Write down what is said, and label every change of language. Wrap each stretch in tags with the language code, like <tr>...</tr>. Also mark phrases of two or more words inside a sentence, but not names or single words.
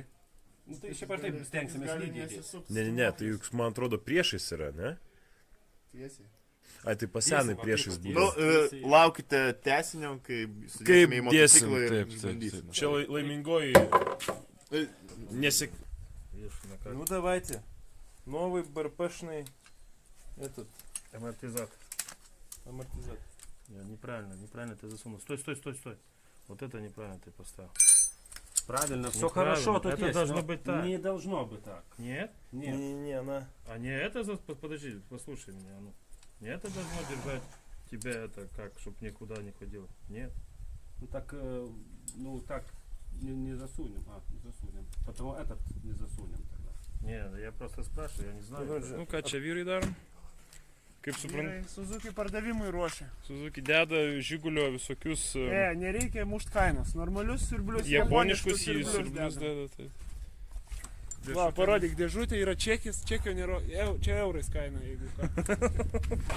<lt>Nu tai šiaip ar taip stengsimės lydyti. Ne, tai juk man atrodo priešais yra, ne? Tiesiai. Ai, tai pasenai priešais buvo. Nu, laukite tęsinio, kai sudėsime į motociklą ir bandysime. Čia laimingoji nesik...</lt> <ru>Ну давайте. Новый барпешный этот Амортизатор. Неправильно ты засунул. Стой. Вот это неправильно ты поставил. Правильно, все хорошо, тут это есть, должно быть так. Не должно быть так. Нет? Нет. Не, она... А не это, подожди, послушай меня. Ну. Не это должно держать тебя, это как, чтобы никуда не ходил. Нет. Ну так не засунем. Засунем. Потому этот не засунем тогда. Не, я просто спрашиваю, я не знаю.</ru> <lt>Nu ką čia vyrai darom? Kaip suprantu? Suzuki pardavimui ruošia. Suzuki deda Žigulio visokius Nereikia mušt kainos. Normalius siurblius. japoniškus siurblius deda. Tai. Va, parodyk dėžutė, yra čekis, čekio nėra, čia eurais kaina, jeigu ką.</lt>